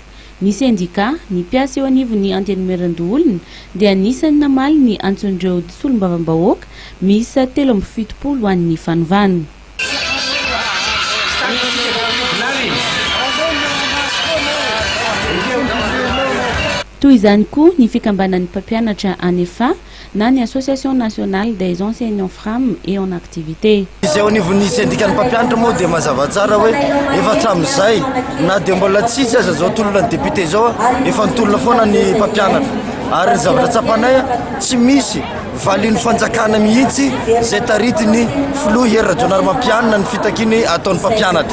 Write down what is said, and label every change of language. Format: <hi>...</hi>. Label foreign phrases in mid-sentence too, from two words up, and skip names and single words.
<mg>Ny sendika, ny mpiasa eo anivon'ny antenimieran-doholona dia anisan'ny namaly ny antson'ireo solombavam-bahoaka miisa 17 ho an'ny fanovana. Toy izany koa ny fikambanan'ny mpampianatra amin'ny na ny Association nationale des enseignants femmes et en activité. Izay ao anivon'ny sendikan'ny mpampianatra moa dia mazava tsara hoe efa hatramin'izay na dia mbola tsisy aza zao tolona ny député zao efa nitolona foana ny mpampianatra ary ny zavatra tsapanay tsy misy valian'ny fanjakana mihitsy zay taritiny filoha hery-rajonary mampianana ny fitakiny ataon'ny mpampianatra.</mg>